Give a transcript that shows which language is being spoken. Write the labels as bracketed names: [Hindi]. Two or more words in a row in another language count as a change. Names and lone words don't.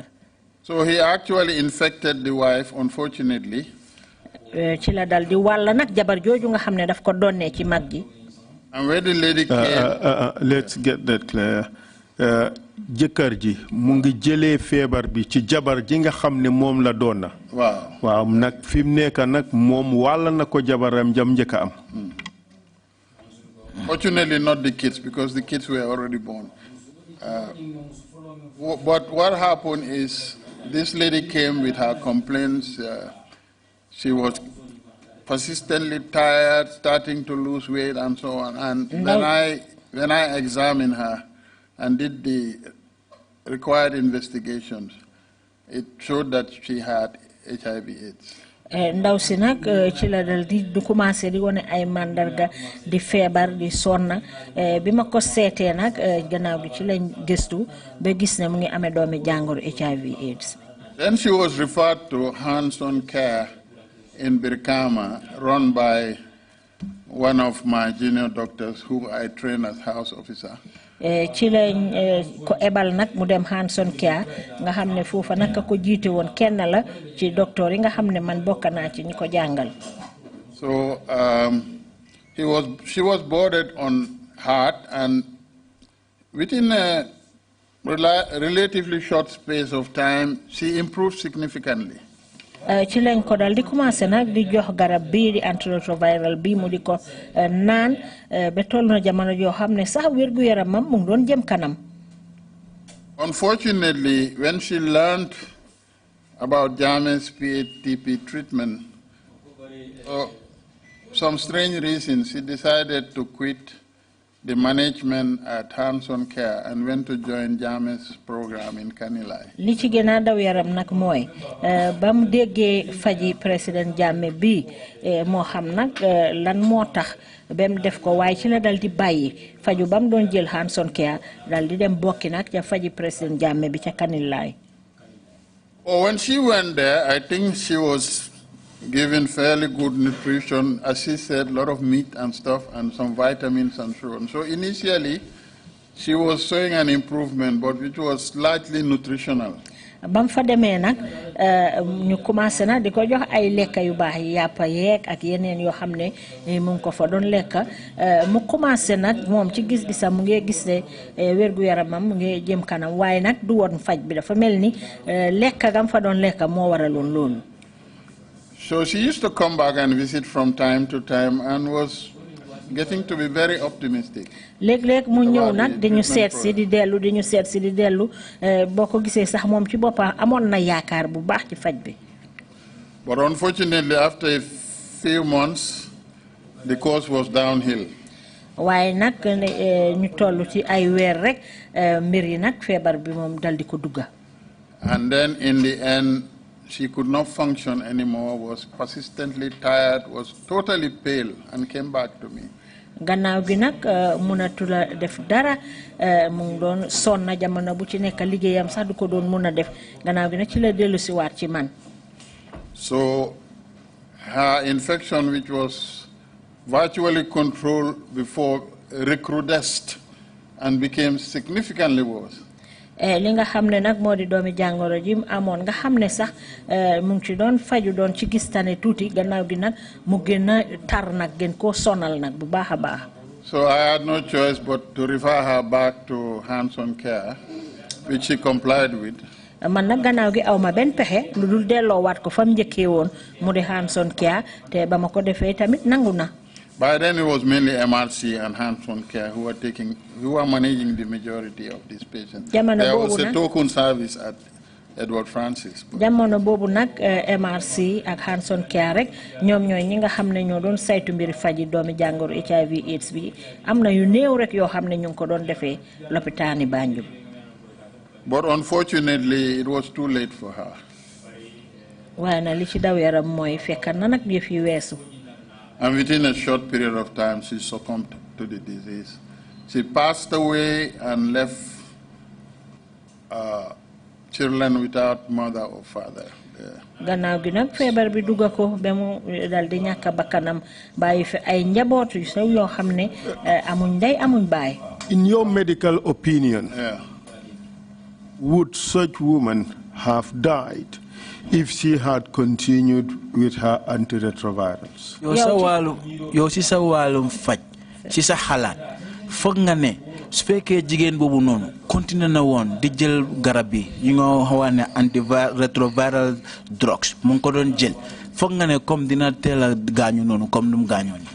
[English] So he actually infected the wife, unfortunately. [Wolof] Ci la dal di wàll nag jabar jooju nga xam ne daf ko donnee ci mag ji. [English] And where the lady came... let's get that clear. [Wolof] Jëkkër ji mu ngi jëlee feebar bi ci jabar ji nga xam ne moom la doon na. waaw nag fi mu nekk nag moom wàll na ko jabaram jam njëkk a am. [English] Fortunately not the kids because the kids were already born. But what happened is this lady came with her complaints. She was persistently tired, starting to lose weight and so on. And when I examined her and did the required investigations, it showed that she had HIV/AIDS. [Wolof] Ndaw si nag ci la dal di commencé di wone ay mandarga di feebar di sonna bi ma ko seetee nag gannaaw gi ci lañ gëstu ba gis ne mu ngi amee doomi jàngoro HIV/AIDS. [English] Then she was referred to hands-on care in Birkama, run by one of my junior doctors who I train as house officer. [Wolof] Ci lañ ko ebal nag mu dem Hanson Care nga xam ne foofa nag ko jiite woon kenn la ci docteur yi nga xam ne man bokk naa ci ñi ko jàngal. [English] So she was boarded on heart, and within a relatively short space of time she improved significantly. [Wolof] Ci lañ ko dal di commencé nag di jox garab bii di antiretroviral bi mu di ko naan ba toll na jamono joo xam ne sax wérgu yaramam mu ngi doon jëm kanam. [English] Unfortunately, when she learned about Jammeh's Patp treatment, for some strange reason she decided to quit the management at Hands-on Care and went to join Jammeh's program in Kanilai. [Wolof] Li ci gëna daw yaram nak moy bam déggé faji président Jammeh bi mo xam nak lan motax bam def ko way ci la dal di bayyi faju bam doon jël Hands-on Care dal di dem bokki nak ca faji président Jammeh bi ca Kanilai. [English] Oh, when she went there, I think she was given fairly good nutrition, as she said, a lot of meat and stuff, and some vitamins and so on. So initially, she was showing an improvement, but it was largely nutritional. [Wolof] Bam fa demee nag ñu commencé na di ko jox ay lekka yu baax yi yàppa yeeg ak yeneen yoo xam ne mu ngi ko fa doon lekka mu commencé nag moom ci gis-gisam mu ngi gis ne wérgu yaramam mu ngi jëm kanam waaye nag du woon faj bi dafa mel ni lekka gam fa doon lekka moo waraloon loolu. [English] So she used to come back and visit from time to time and was getting to be very optimistic. [Wolof] Léeg-léeg mu ñëw nag di ñu seet si di dellu di ñu seet si di dellu boo ko gisee sax moom ci boppam amoon na yaakaar bu baax ci faj bi. [English] But unfortunately, after a few months, the course was downhill. [Wolof] waaye nag ñu toll ci ay weer rek mbir yi nag feebar bi moom dal di ko dugga. [English] And then in the end, she could not function anymore, was persistently tired, was totally pale, and came back to me. [Wolof] Gannaaw gi nag mënatula def dara mu ngi doon sonna jamono bu ci nekk liggéeyam sax du ko doon mën a def gannaaw gi nag ci la dellu si waat ci man. [English] So her infection, which was virtually controlled before, recrudesced and became significantly worse. [Wolof] Li nga xam ne nag moo di doomi jàngoro ji amoon nga xam ne sax mu ngi ci doon faju doon ci gis tane tuuti gannaaw gi nag mu gën a tar nag gën koo sonal nag bu baax a baax. [English] So I had no choice but to refer her back to Hands-on Care, which she complied with. [Wolof] Man nag gannaaw gi aw ma benn pexe lu dul delloowaat ko fa mu njëkkee woon mu di Hands-on Care te ba ma ko defee tamit nangu na. [English] By then it was mainly MRC and Hands-on Care who were managing the majority of these patients. There was a token service at Edward Francis. [Wolof] Jamono boobu nag MRC ak Hands-on Care rek ñoom ñooy ñi nga xam ne ñoo doon saytu mbiri faji doomi jàngoro HIV/AIDS bi am na yu néew rek yoo xam ne ñu ngi ko doon defee lopitaani Banjul. [English] But unfortunately, it was too late for her. [Wolof] waaye na li ci daw yaram mooy fekk na nag yëf yi weesu. [English] And within a short period of time, she succumbed to the disease. She passed away and left children without mother or father. [Wolof] Gannaaw gi nag feebar bi dugga ko ba mu dal di ñàkk bakkanam bàyyi fi ay njaboot yu sew yoo xam ne amuñ ndey amuñ baay. [English] In your medical opinion, would such woman have died if she had continued with her antiretrovirals? [Wolof] Yow si sa wàllum faj si sa xalaat foog nga ne su fekkee jigéen boobu noonu continué na woon di jël garab bi yi nga xaw ne [English] antiretroviral drugs [Wolof] mu ngi ko doon jël foog nga ne comme dina teel a gaañu noonu comme nu mu gaañoo nii.